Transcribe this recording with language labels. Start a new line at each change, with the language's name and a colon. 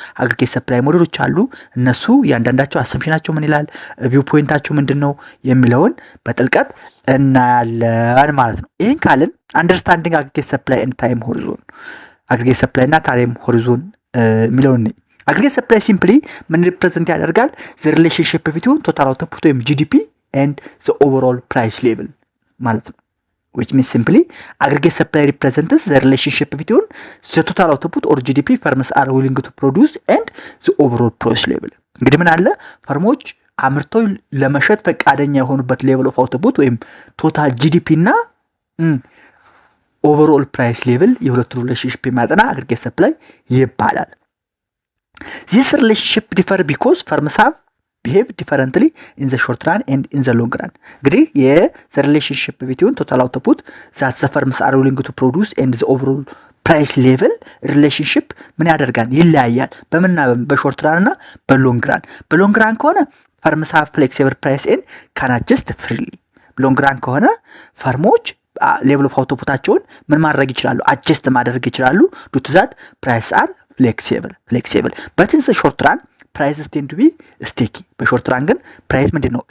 Amharic: አግሪጌት ሰፕላይ ሞዴሎች አሉ። እነሱ ያንዳንዳቸው አሰምሽናቸው ምን ይላል፣ ቪው ፖይንታቸው ምንድነው የሚለውን በጥልቀት እናያለን ማለት ነው። ይሄን ካልን አንደርስታንዲንግ አግሪጌት ሰፕላይ ኤንድ ታይም ሆሪዞን፣ አግሪጌት ሰፕላይ እና ታይም ሆሪዞን የሚለውን አግሪጌት ሰፕላይ ሲምፕሊ ምን ሪፕሬዘንት ያደርጋል?
English: ዘ ሪሌሽንሺፕ ቢትዊን ቶታል አውትፑት ወይም ጂዲፒ ኤንድ ዘ ኦቨርኦል ፕራይስ ሌቭል ማለት ነው። which means simply aggregate supply represents the relationship between the total output or GDP firms are willing to produce and the overall price level።
Amharic: እንግዲህ ምን አለ? ፈርሞች አምርተው ለመሸጥ ፈቃደኛ የሆኑበት ሌቭል ኦፍ አውትፑት ወይም ቶታል ጂዲፒ እና ኦቨርኦል ፕራይስ ሌቭል የሁለቱ ሪሌሽንሺፕ የሚያጠና አግሪጌት ሰፕላይ ይባላል።
English: This relationship differ because firms have behave differently in the short run and in the long run። እንግዲህ the relationship between total output that the firms are willing to produce and the overall price level relationship ምን ያደርጋል?
Amharic: ይለያያል። በሾርት ራን እና በሎንግ ራን። በሎንግ ራን ከሆነ
English: firms have flexible price and can adjust freely።
Amharic: ሎንግ ራን ከሆነ ፈርሞች ሌቭል ኦፍ አውትፑታቸውን ምን ማድረግ ይችላሉ? አጀስት ማድረግ ይችላሉ።
English: due to that price are flexible but in the short run prices tend to be sticky።
Amharic: በሾርት ራን ግን ፕራይስ ምንድነው?